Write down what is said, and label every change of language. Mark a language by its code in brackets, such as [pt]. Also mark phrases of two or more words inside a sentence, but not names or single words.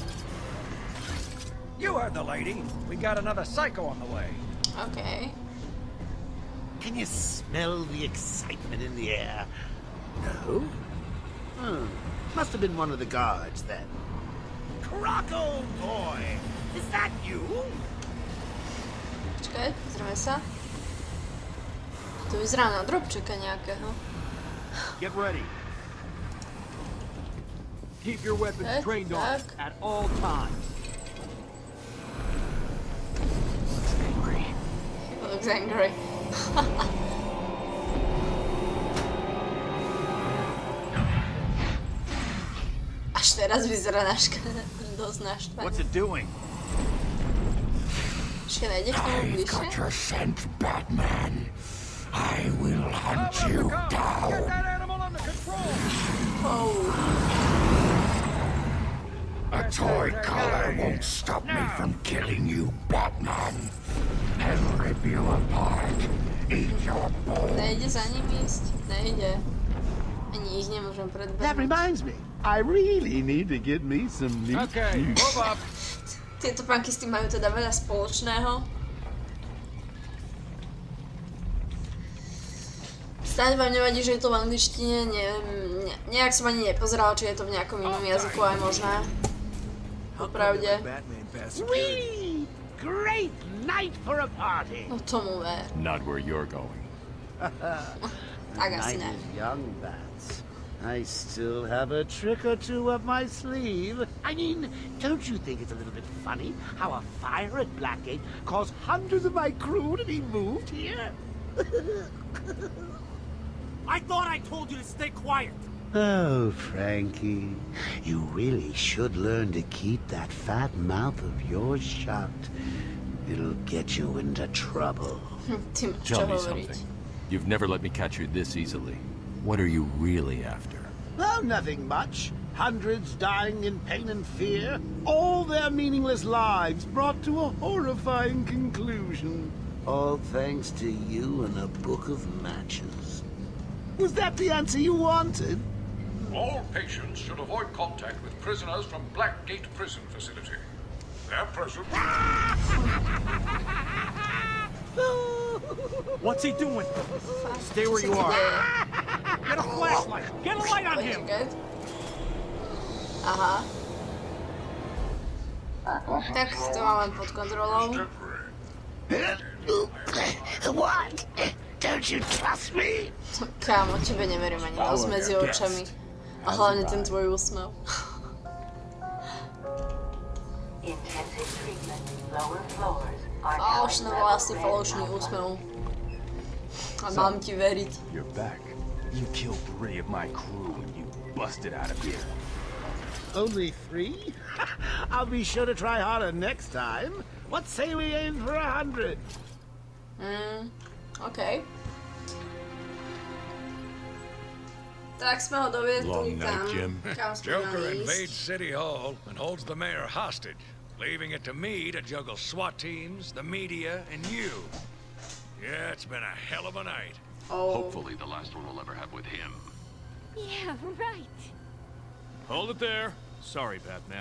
[en] You heard the lady. We got another psycho on the way. Okay. Can you smell the excitement in the air? No? Must have been one of the guards then. Croco boy! Is that you? [sk] Počkaj, pozrieme sa. To vyzerá na drobčeka nejakého. [en] Get ready. Keep your weapons [sk] Tak, [en] trained on [sk] tak. [en] at all times. He looks angry. [sk] Až teraz vyzerá dosť naštvaný. [en] What's it doing? [sk] Ešte nejde k tomu bližšie? [en] your scent, Batman. I will hunt you down. Get that animal under control! Oh, A toy collar won't stop me from killing you, Batman. I'll rip you apart. Eat your bones. [sk] nejde za ním ísť? Nejde. Ani ich nemôžem [en] That [sk] predbehnúť. [en] reminds me. I really need to get me some new Okay, move up. [sk] Tieto pánky s tým majú teda veľa spoločného. Stále vám nevadí, že je to v angličtine, nejak som ani nepozerala, či je to v nejakom inom jazyku aj možné. Popravde. [en] Batman past Whee! Great night for a party. [sk] No tomu ver. [en] Not where you're going. [sk] Tak asi [en] Night [sk] ne. [en] is young, Bats. I still have a trick or two up my sleeve. I mean, don't you think it's a little bit funny how a fire at Blackgate caused hundreds of my crew to be moved here? I thought I told you to stay quiet. Oh, Frankie, you really should learn to keep that fat mouth of yours shut. It'll get you into trouble. [sk] Ty máš čo [en] Tell me [sk] hovoriť. [en] something. You've never let me catch you this easily. What are you really after? Oh, nothing much. Hundreds dying in pain and fear. All their meaningless lives brought to a horrifying conclusion. All thanks to you and a book of matches. Was that the answer you wanted? All patients should avoid contact with prisoners from Blackgate Prison Facility. Their presence... What's he doing? Stay where you are. Get a flashlight. Get a light on him. [sk] Počkaj. Aha. Tak to mám len pod kontrolou. [en] What? Don't you trust me? [sk] Kámo, tebe neverím ani nos medzi očami. A hlavne ten tvoj úsmev. [en] Intensive treatment. Lower floors are now [sk] Falošný [en] in [sk] vlastný [en] level [sk] falošný [en] red [sk] úsmev. [en] outline. [sk] A mám ti veriť. [en] You're back. You killed 3 of my crew and you busted out of here. Only 3? I'll be sure to try harder next time. What say we aim for 100? [sk] Okej. Tak sme ho doviedli [en] Long night, [sk] tam, [en] Jim. [sk] kam sme [en] Joker [sk] mali [en] invades [sk] ísť. [en] City Hall and holds the mayor hostage, leaving it to me to juggle SWAT teams, the media, and you. Yeah, it's been a hell of a night. Oh, Hopefully the last one we'll ever have with him. Yeah, right. Hold it there. Sorry, Batman.